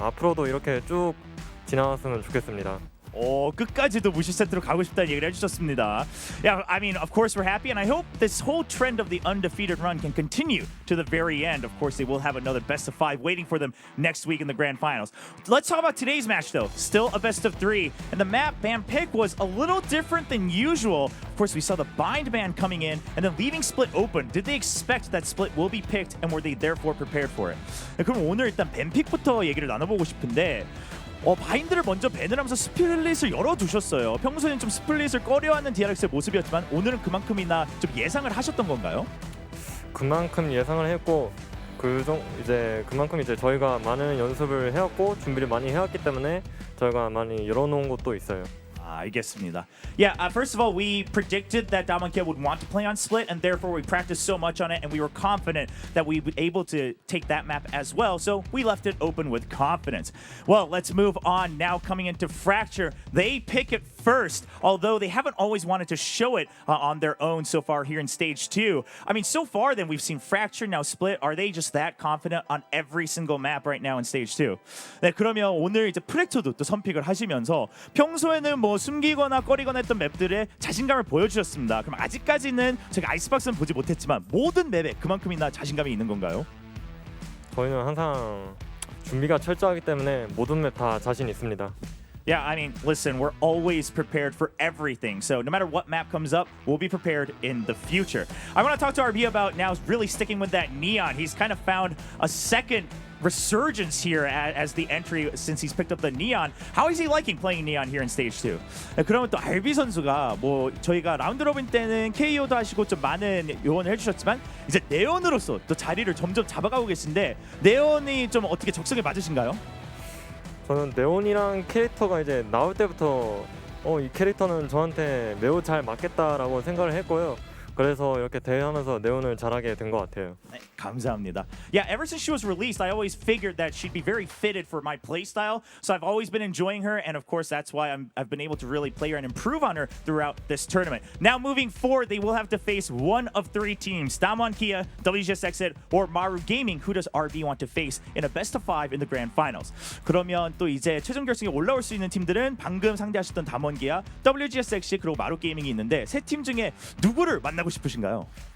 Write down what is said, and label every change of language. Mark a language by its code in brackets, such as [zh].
[ko] 앞으로도 이렇게 쭉 지나갔으면 좋겠습니다. 끝까지도 무실 세트로 가고 싶다는 얘기를 해주셨습니다. [en] Yeah, I mean, of course we're happy, and I hope this whole trend of the undefeated run can continue to the very end. Of course, they will have another best of 5 waiting for them next week in the grand finals. Let's talk about today's match, though. Still a best of 3, and the map ban pick was a little different than usual. Of course, we saw the bind ban coming in and then leaving Split open. Did they expect that Split will be picked, and were they therefore prepared for it? [ko] 그럼 오늘 일단 ban 픽부터 얘기를 나눠보고 싶은데 바인드를 먼저 밴을 하면서 스플릿을 열어두셨어요. 평소에는 좀 스플릿을 꺼려하는 DRX의 모습이었지만 오늘은 그만큼이나 좀 예상을 하셨던 건가요? 그만큼 예상을 했고 그만큼 이제 저희가 많은 연습을 해왔고 준비를 많이 해왔기 때문에 저희가 많이 열어놓은 것도 있어요. 알겠습니다. [en] Yeah, first of all, we predicted that DWG would want to play on split, and therefore we practiced so much on it, and we were confident that we would be able to take that map as well, so we left it open with confidence. Well, let's move on now. Coming into Fracture, they pick it first, although they haven't always wanted to show it on their own so far here in Stage 2. I mean, so far then we've seen Fracture, now Split. Are they just that confident on every single map right now in Stage 2? [ko] 네, 그러면 오늘 이제 프렉터도 또 선픽을 하시면서 평소에는 뭐 숨기거나 꺼리거나 했던 맵들의 자신감을 보여주셨습니다. 그럼 아직까지는 제가 아이스박스는 보지 못했지만 모든 맵에 그만큼이나 자신감이 있는 건가요? 저희는 항상 준비가 철저하기 때문에 모든 맵 다 자신 있습니다. [en] Yeah, I mean, listen, we're always prepared for everything. So no matter what map comes up, we'll be prepared in the future. I want to talk to RB about now really sticking with that Neon. He's kind of found a second resurgence here as the entry since he's picked up the Neon. How is he liking playing Neon here in Stage 2? [ko] 그러면 또 RB 선수가 뭐 저희가 라운드 로빈 때는 KO도 하시고 좀 많은 요원을 해주셨지만 이제 네온으로서 또 자리를 점점 잡아가고 계신데 네온이 좀 어떻게 적성에 맞으신가요? 저는 네온이랑 캐릭터가 이제 나올 때부터 이 캐릭터는 저한테 매우 잘 맞겠다라고 생각을 했고요. 그래서 이렇게 대회하면서 네온을 잘하게 된 것 같아요. 네, 감사합니다. [en] Yeah, ever since she was released, I always figured that she'd be very fitted for my playstyle. So I've always been enjoying her, and of course that's why I've been able to really play her and improve on her throughout this tournament. Now moving forward, they will have to face one of three teams: DWG KIA, WGS Exit, or Maru Gaming. Who does RB want to face in a best of 5 in the grand finals? [ko] 그러면 또 이제 최종 결승에 올라올 수 있는 팀들은 방금 상대하셨던 DWG KIA, WGS Exit 그리고 마루 게이밍이 있는데 세 팀 중에 누구를 만나고 싶으신가요?